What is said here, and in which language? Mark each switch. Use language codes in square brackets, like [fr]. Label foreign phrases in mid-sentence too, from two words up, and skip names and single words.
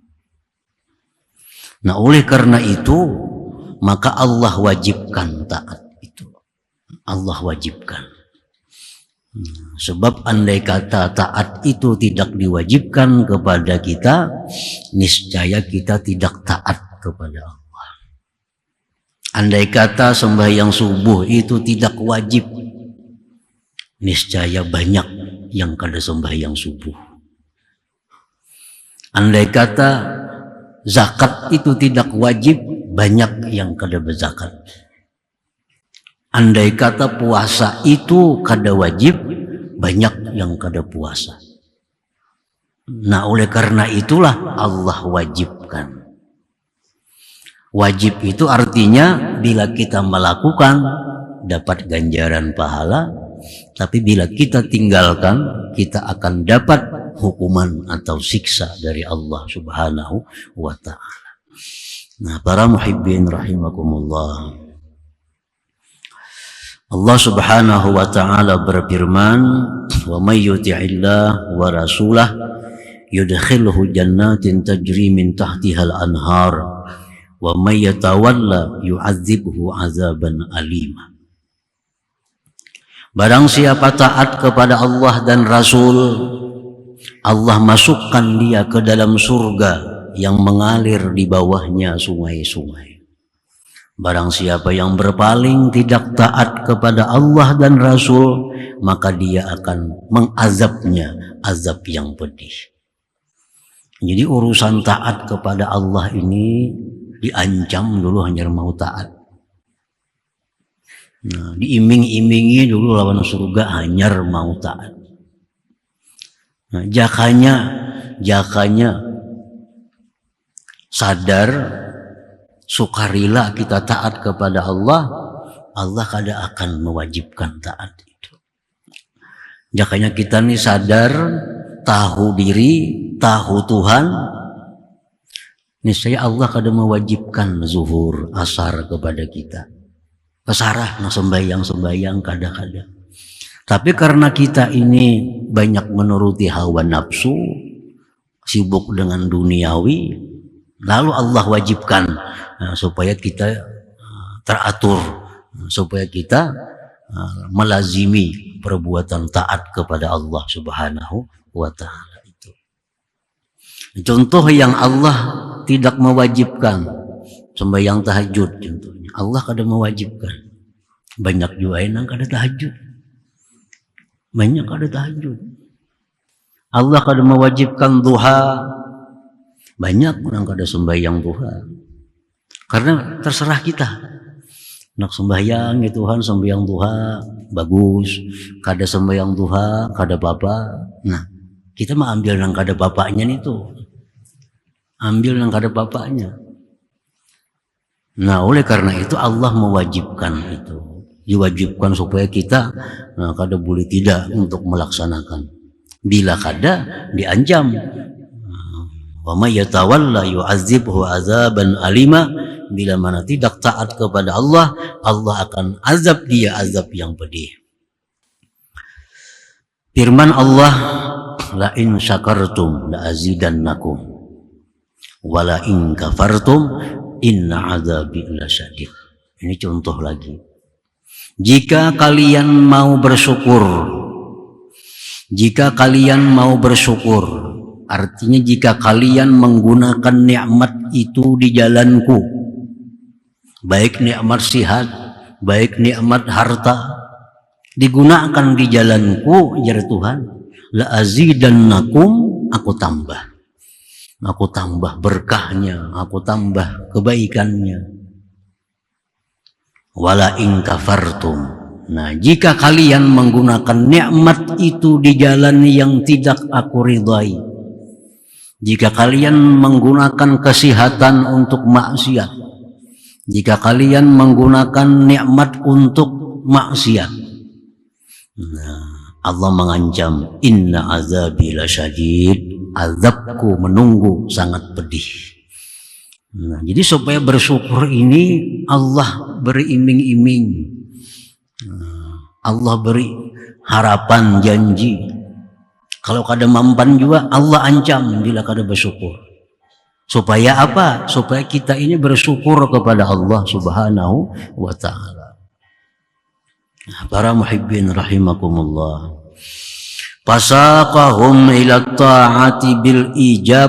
[id] Nah, oleh karena itu maka Allah wajibkan taat itu. Allah wajibkan. Sebab andai kata taat itu tidak diwajibkan kepada kita, niscaya kita tidak taat kepada Allah. Andai kata sembahyang subuh itu tidak wajib, niscaya banyak yang kada sembahyang subuh. Andai kata zakat itu tidak wajib, banyak yang kada berzakat. Andai kata puasa itu kada wajib, banyak yang kada puasa. Nah, oleh karena itulah Allah wajibkan. Wajib itu artinya bila kita melakukan dapat ganjaran pahala, tapi bila kita tinggalkan kita akan dapat hukuman atau siksa dari Allah [ar] سبحانه وتعالى. [id] Nah, para [ar] محبين رحمكم الله, [id] Allah [ar] سبحانه وتعالى [id] berfirman, [ar] ومن يطع الله ورسوله يدخله جنات تجري من تحتها الأنهار ومن يتول يعذبه عذابا أليما. [id] Barang siapa taat kepada Allah dan Rasul, Allah masukkan dia ke dalam surga yang mengalir di bawahnya sungai-sungai. Barang siapa yang berpaling tidak taat kepada Allah dan Rasul, maka dia akan mengazabnya azab yang pedih. Jadi urusan taat kepada Allah ini diancam dulu hanya mau taat. Nah, diiming-imingi dulu lawan surga hanya mau taat. Nah, jakanya sadar, sukarela kita taat kepada Allah, Allah kada akan mewajibkan taat itu. Jakanya kita nih sadar, tahu diri, tahu Tuhan, niscaya Allah kada mewajibkan zuhur asar kepada kita. Pesarah nah sembayang kada. Tapi karena kita ini banyak menuruti hawa nafsu, sibuk dengan duniawi, lalu Allah wajibkan supaya kita teratur, supaya kita melazimi perbuatan taat kepada Allah [ar] سبحانه وتعالى [id] itu. Contoh yang Allah tidak mewajibkan, sembahyang tahajud contohnya. Allah kada mewajibkan. Banyak juga yang kada tahajud. Banyak kada tahajud. Allah kada mewajibkan duha. Banyak orang kada sembahyang duha. Karena terserah kita. Nak sembahyang ya Tuhan, sembahyang duha bagus. Kada sembahyang duha, kada apa-apa. Nah, kita mah ambil yang kada bapaknya nih tuh. Ambil yang kada bapaknya. Nah, oleh karena itu Allah mewajibkan itu. Diwajibkan supaya kita kada boleh tidak untuk melaksanakan. Bila kada diancam. [ar] ومن يتول يعذبه عذابا أليما. [id] Bila mana tidak taat kepada Allah, Allah akan azab dia azab yang pedih. [ar] Firman Allah, لئن شكرتم لأزيدنكم ولئن كفرتم إن عذابي لشديد. [id] Ini contoh lagi. Jika kalian mau bersyukur, artinya jika kalian menggunakan nikmat itu di jalanku, baik nikmat sihat, baik nikmat harta, digunakan di jalanku, ya Tuhan, [ar] لأزيدنكم, [id] aku tambah berkahnya, aku tambah kebaikannya. [ar] ولئن كفرتم. [id] Nah, jika kalian menggunakan nikmat itu di jalan yang tidak aku ridai, jika kalian menggunakan kesehatan untuk maksiat, jika kalian menggunakan nikmat untuk maksiat, nah, Allah mengancam, [ar] إن عذابي لشديد, [id] azabku menunggu sangat pedih. Nah, jadi supaya bersyukur ini Allah beri iming-iming, Allah beri harapan janji. Kalau kada mampan juga Allah ancam bila kada bersyukur. Supaya apa? Supaya kita ini bersyukur kepada Allah [ar] سبحانه وتعالى. Para محبين رحمكم الله. فساقهم إلى الطاعة بالإيجاب.